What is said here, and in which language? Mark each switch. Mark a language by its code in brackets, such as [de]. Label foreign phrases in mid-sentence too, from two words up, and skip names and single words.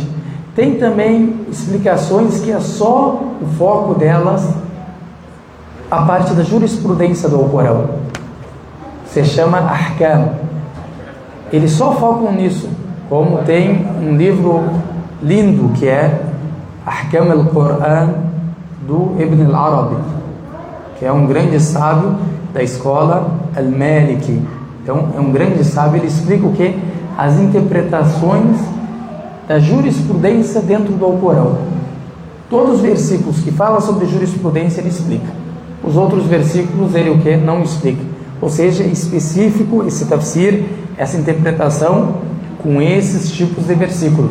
[pt] Tem também explicações que é só o foco delas a parte da jurisprudência do Alcorão. Se chama Ahkam. Eles só focam nisso, como tem um livro lindo que é Ahkam al-Quran, do Ibn al-Arabi, que é um grande sábio da escola al-Maliki. Então é um grande sábio, ele explica o que? As interpretações da jurisprudência dentro do Alcorão. Todos os versículos que falam sobre jurisprudência ele explica. Os outros versículos ele o que? Não explica. Ou seja, é específico esse tafsir, essa interpretação com esses tipos de versículos.